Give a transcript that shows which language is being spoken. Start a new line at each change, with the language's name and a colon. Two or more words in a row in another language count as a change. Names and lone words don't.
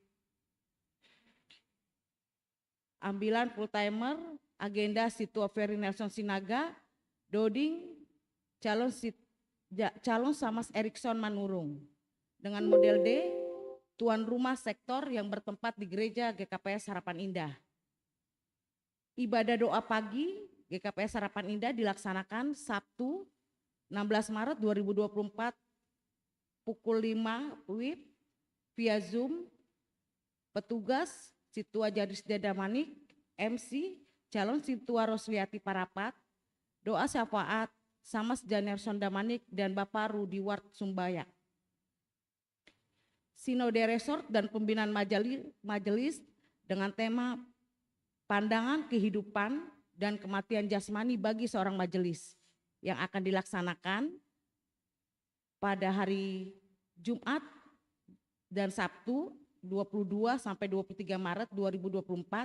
Indonesian: Ambilan full timer agenda Situa Ferry Nelson Sinaga, Doding, calon Samas Erikson Manurung. Dengan model D, tuan rumah sektor yang bertempat di gereja GKPS Harapan Indah. Ibadah doa pagi GKPS Harapan Indah dilaksanakan Sabtu 16 Maret 2024 pukul 5 WIB via Zoom. Petugas Situa Jadisda Damanik, MC, calon Situa Roswiati Parapat, doa syafaat Samas Janerson Damanik dan Bapak Rudi Ward Sumbaya. Sinode Resort dan pembinaan majelis dengan tema pandangan kehidupan dan kematian jasmani bagi seorang majelis yang akan dilaksanakan pada hari Jumat dan Sabtu 22 sampai 23 Maret 2024.